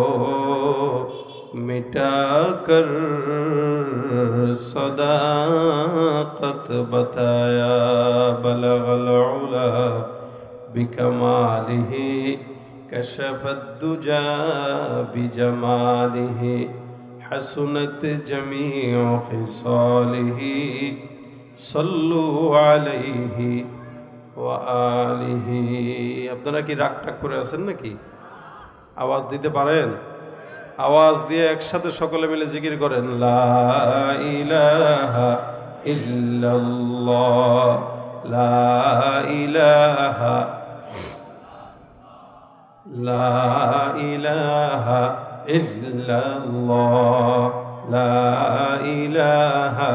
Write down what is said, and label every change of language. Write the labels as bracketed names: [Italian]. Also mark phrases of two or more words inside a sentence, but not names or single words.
[Urdu] مٹا کر صداقت بتایا، [Arabic] بلغ العلا بکمالہ کشف الدجا بجمالہ حسنت جمیع خصالہ صلو علیہ وآلہ. [Bangla] আপনারা কি রাগ টাগ করে আছেন নাকি? আওয়াজ দিতে পারেন? আওয়াজ দিয়ে একসাথে সকলে মিলে জিকির করেন, [Arabic] لا إله إلا الله، لا إله, لا إله إلا الله، لا إله